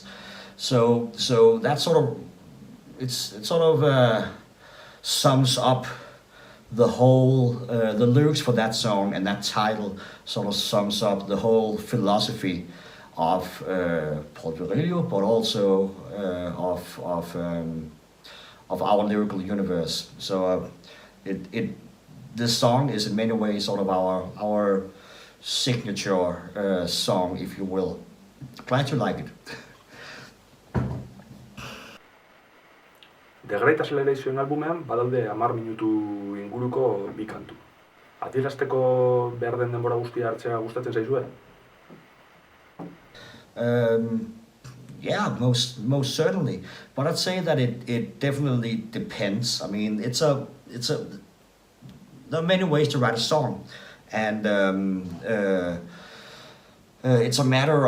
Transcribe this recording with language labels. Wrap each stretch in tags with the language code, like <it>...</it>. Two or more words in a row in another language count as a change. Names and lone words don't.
<en>So that sort of it sort of sums up the whole the lyrics for that song, and that title sort of sums up the whole philosophy of Paul Virilio, but also of our lyrical universe. So this song is in many ways sort of our signature song, if you will. Glad you like it.</en> <eu>The Great Acceleration albumean badaude 10 minutu inguruko bi kantu. Adierazteko behar den denbora guztia hartzea gustatzen zaizue?</eu> <en>Yeah, most certainly. But I'd say that it definitely depends. I mean, there are many ways to write a song, and it's a matter</en>